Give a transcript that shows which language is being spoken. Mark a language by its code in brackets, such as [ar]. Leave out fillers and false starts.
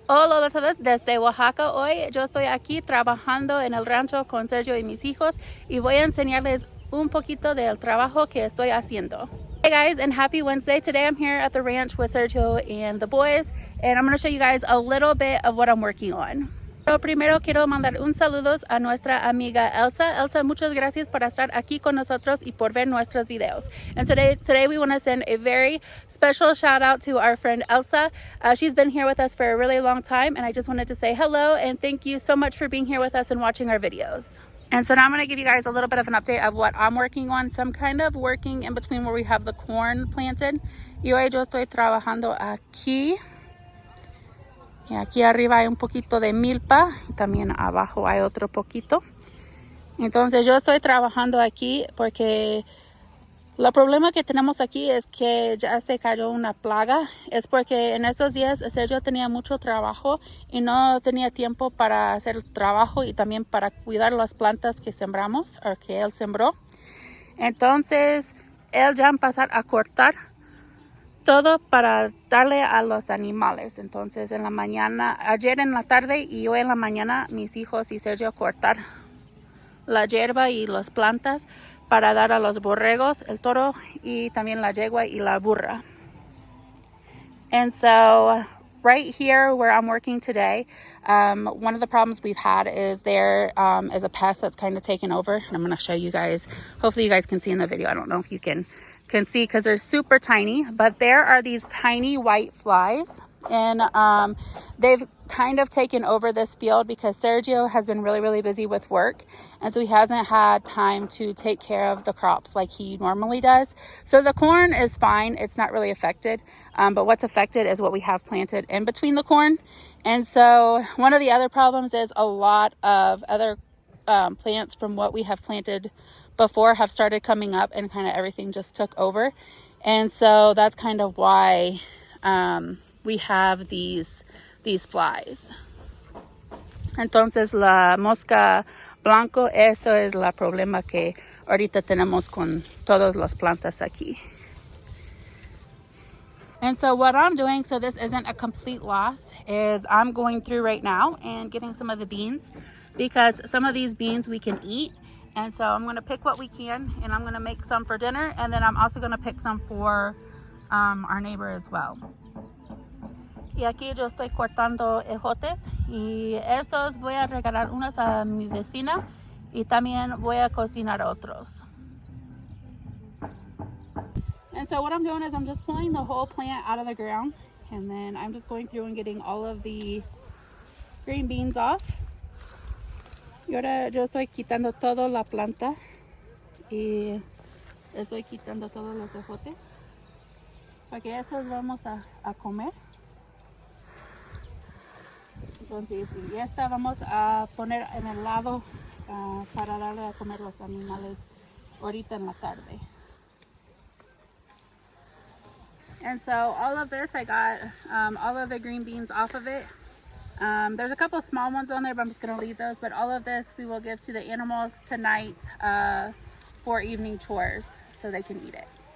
[es] Hola a todos desde Oaxaca. Hoy yo estoy aquí trabajando en el rancho con Sergio y mis hijos y voy a enseñarles un poquito del trabajo que estoy haciendo. [en] Hey guys, and happy Wednesday. Today I'm here at the ranch with Sergio and the boys, and I'm going to show you guys a little bit of what I'm working on. [es] Pero primero quiero mandar un saludos a nuestra amiga Elsa. Elsa, muchas gracias por estar aquí con nosotros y por ver nuestros videos. [en] And today we want to send a very special shout out to our friend Elsa. She's been here with us for a really long time, and I just wanted to say hello and thank you so much for being here with us and watching our videos. And so now I'm going to give you guys a little bit of an update of what I'm working on. So I'm kind of working in between where we have the corn planted. [es] Y hoy yo estoy trabajando aquí. Y aquí arriba hay un poquito de milpa. Y también abajo hay otro poquito. Entonces yo estoy trabajando aquí porque el problema que tenemos aquí es que ya se cayó una plaga. Es porque en estos días Sergio tenía mucho trabajo y no tenía tiempo para hacer el trabajo y también para cuidar las plantas que sembramos o que él sembró. Entonces él ya empezó a cortar todo para darle a los animales. Entonces en la mañana, ayer en la tarde y hoy en la mañana, mis hijos y Sergio cortar la hierba y las plantas para dar a los borregos, el toro y también la yegua y la burra. [en] And so right here where I'm working today, one of the problems we've had is there is a pest that's kind of taken over. And I'm going to show you guys. Hopefully you guys can see in the video. I don't know if you can see because they're super tiny, but there are these tiny white flies, and they've kind of taken over this field because Sergio has been really busy with work, and so he hasn't had time to take care of the crops like he normally does. So the corn is fine, it's not really affected, but what's affected is what we have planted in between the corn. And so one of the other problems is a lot of other plants from what we have planted before have started coming up, and kind of everything just took over. And so that's kind of why we have these flies. [es] Entonces la mosca blanco, eso es la problema que ahorita tenemos con todas las plantas aquí. [en] And so what I'm doing, so this isn't a complete loss, is I'm going through right now and getting some of the beans, because some of these beans we can eat. And so I'm going to pick what we can, and I'm going to make some for dinner, and then I'm also going to pick some for our neighbor as well. [es] Y aquí yo estoy cortando ejotes, y estos voy a regalar unos a mi vecina y también voy a cocinar otros. [en] And so what I'm doing is I'm just pulling the whole plant out of the ground, and then I'm just going through and getting all of the green beans off. [es] Y ahora yo estoy quitando toda la planta y estoy quitando todos los ejotes, porque esos vamos a comer. Entonces, y esta vamos a poner en el lado para darle a comer los animales ahorita en la tarde. [en] And so all of this, I got all of the green beans off of it. There's a couple small ones on there, but I'm just going to leave those. But all of this we will give to the animals tonight for evening chores so they can eat it.